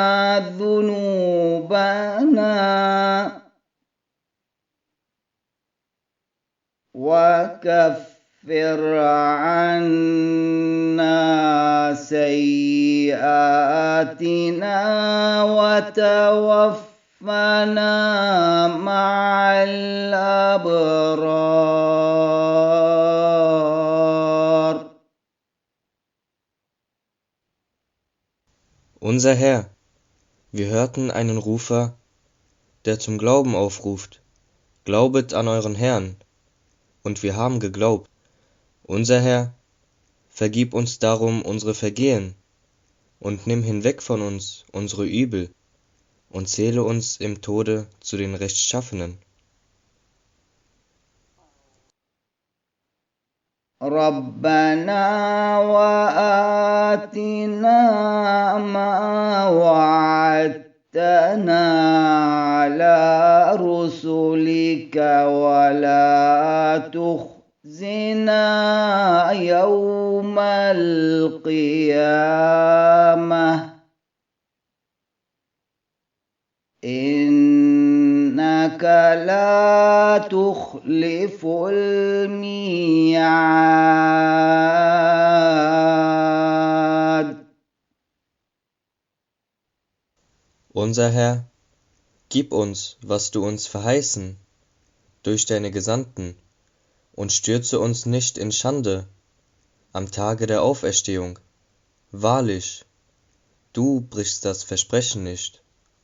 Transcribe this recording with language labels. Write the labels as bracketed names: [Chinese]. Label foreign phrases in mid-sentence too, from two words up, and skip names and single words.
[Arabic] ذنوبنا وكفر عنا سيئاتنا وتوفنا مع الأبرار. [German] Unser Herr, wir hörten einen Rufer, der zum Glauben aufruft. Glaubet an euren Herrn, und wir haben geglaubt. Unser Herr, vergib uns darum unsere Vergehen, und nimm hinweg von uns unsere Übel, und zähle uns im Tode zu den Rechtschaffenen. [Arabic] ربنا وآتنا ما وعدتنا على رسلك ولا تخزنا يوم القيامة إنك لا تخلف الميعاد. [German] Unser Herr, gib uns, was du uns verheißen, durch deine Gesandten, und stürze uns nicht in Schande am Tage der Auferstehung. Wahrlich, du brichst das Versprechen nicht.